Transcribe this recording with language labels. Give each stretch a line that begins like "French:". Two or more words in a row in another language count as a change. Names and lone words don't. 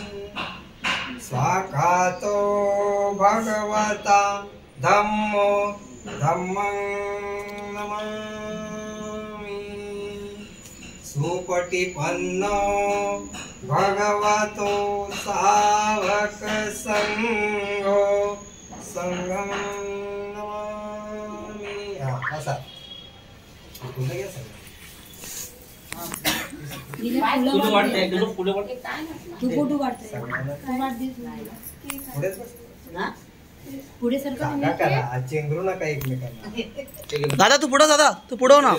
Pali: स्वाकातो भगवता धम्मो धम्मं नमामि. सुपटिपन्नो भगवतो सावक संघो संगम नमामि.
Marathi: असा पुढे घ्या सगळं. पुढे सरका चेंगरू नका एकमेकांना. दादा तू पुढे, दादा तू पुढे ना.